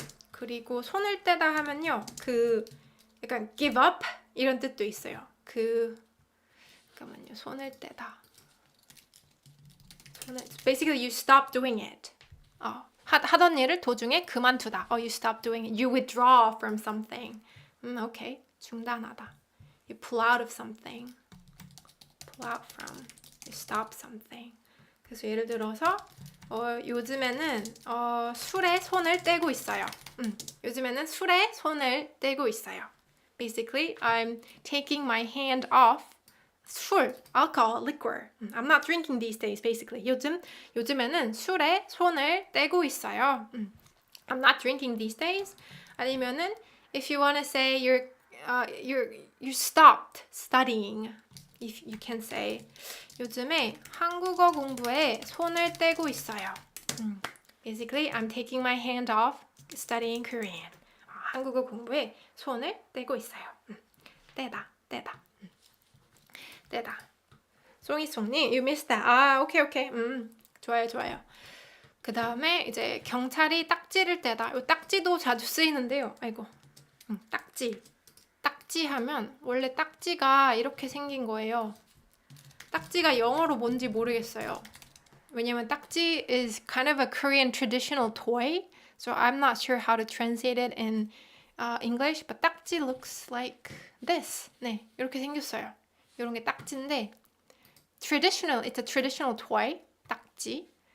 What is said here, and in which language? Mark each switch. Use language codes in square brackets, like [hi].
[ko] 그리고 손을 떼다 하면요. 약간 give up 이런 뜻도 있어요. 잠깐만요. 손을 떼다. [en] Basically you stop doing it. [ko] 하던 일을 도중에 그만두다. [en] You stop doing it. You withdraw from something. [ko] Okay. 중단하다. [en] You pull out of something. Pull out from. You stop something. [ko] 그래서 예를 들어서 요즘에는 술에 손을 떼고 있어요. 요즘에는 술에 손을 떼고 있어요. [en] Basically, I'm taking my hand off 술, alcohol, liquor. I'm not drinking these days, basically. [ko] 요즘에는 술에 손을 떼고 있어요. [en] I'm not drinking these days. 아니면은 if you want to say you stopped studying. If you can say [ko] 요즘에 한국어 공부에 손을 떼고 있어요. [en] Basically, I'm taking my hand off studying Korean. [ko] 한국어 공부에 손을 떼고 있어요. 떼다. [en] 송이송님, you missed that. [ko] 오케이. 좋아요. 그 다음에 이제 경찰이 딱지를 떼다. 이 딱지도 자주 쓰이는데요. 아이고, 딱지 하면 원래 딱지가 이렇게 생긴 거예요. 딱지가 영어로 뭔지 모르겠어요. [en] 왜냐면 딱지 is kind of a Korean traditional toy, so I'm not sure how to translate it in English, but 딱지 looks like this. [ko] 네, 이렇게 생겼어요. 이런 게 딱지인데 [en] it's a traditional toy, 딱지.